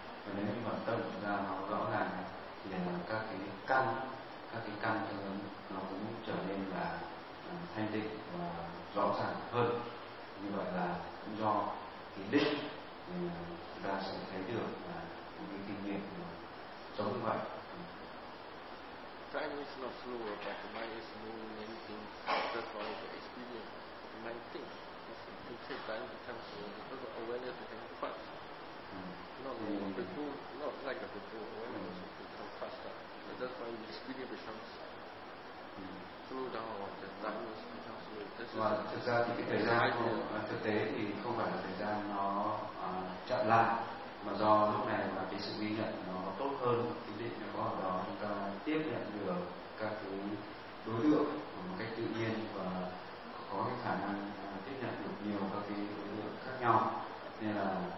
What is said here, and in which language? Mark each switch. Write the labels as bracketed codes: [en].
[vi] Và nếu như mà tâm chúng ta nó rõ ràng thì là các cái căn nó cũng trở nên là thanh tịnh và rõ ràng hơn. Như vậy là do cái định thì chúng ta sẽ thấy được là những cái kinh nghiệm giống như vậy. [en] Time is not slow, but the mind is moving many things. That's why the experience, the mind thinks. It takes time to come slow because of awareness becomes fast. Not like before, not like a before, awareness becomes faster. But that's why the experience becomes slow down, or the time becomes slow. [vi] và thực ra thì cái thời gian của, thực tế thì không phải là thời gian nó chậm lại, mà do lúc này mà cái sự ghi nhận nó tốt hơn, quyết định nó có ở đó, chúng ta tiếp nhận được các thứ đối tượng một cách tự nhiên và có cái khả năng tiếp nhận được nhiều các cái đối tượng khác nhau, nên là